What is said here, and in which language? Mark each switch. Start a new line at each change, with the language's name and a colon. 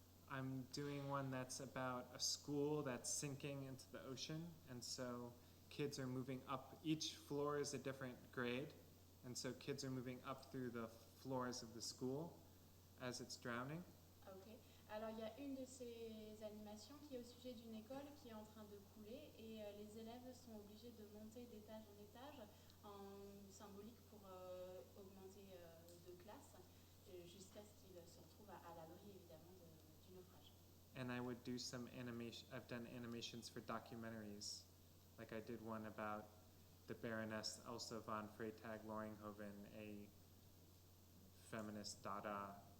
English: I'm doing one that's about a school that's sinking into the ocean, and so kids are moving up. Each floor is a different grade, and so kids are moving up through the floors of the school as it's drowning. Ok.
French: Alors il y a une de ces animations qui est au sujet d'une école qui est en train de couler et les élèves sont obligés de monter d'étage en étage en symbolique pour augmenter de classe jusqu'à ce qu'ils se retrouvent à l'abri évidemment du naufrage.
English: And I would do some animation. I've done animations for documentaries. Like I did one about the Baroness Elsa von Freytag-Loringhoven, a feminist Dada